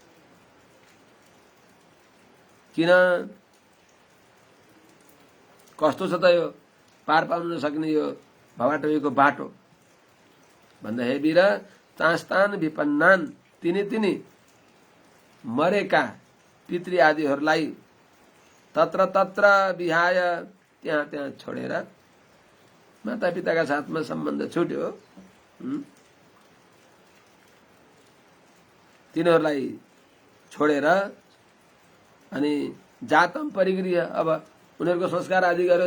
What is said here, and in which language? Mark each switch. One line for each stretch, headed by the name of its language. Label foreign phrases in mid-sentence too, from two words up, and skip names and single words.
Nepali: किन? कस्तो छ त यो पार पाउन नसक्ने यो भवबाटोको बाटो भन्दा,
Sanskrit: हे वीर, तास्तान विपन्नान,
Nepali: तिनी तिनी मरेका पितृ आदिहरूलाई
Sanskrit: तत्र तत्र विहाय,
Nepali: त्यहाँ त्यहाँ छोडेर, माता पिताका साथमा सम्बन्ध छुट्यो, तिनीहरूलाई छोडेर अनि
Sanskrit: जातम परिगृह्य,
Nepali: अब उनीहरूको संस्कार आदि गर्यो।